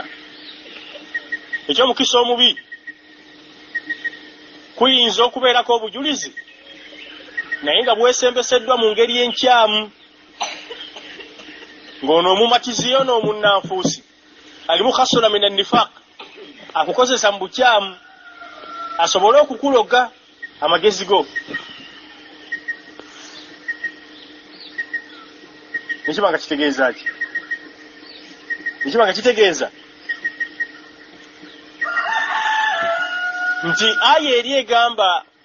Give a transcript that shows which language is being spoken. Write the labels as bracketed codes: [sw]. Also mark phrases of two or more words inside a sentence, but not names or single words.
[lg] Ekyomukisa omubi kuyinza okubeerako obujulizi naye nga bwesembeseddwa mu ngeri enkyamu, ng'ono omumatizi yo n'omunnanfuusi alimu [ar] خصلة من النفاق, [lg] akukozesa mu bukyamu asobole okukuloga amagezi go. Nekibanga kitegeeza ki? Nekibanga kitegeeza nti aya eri egamba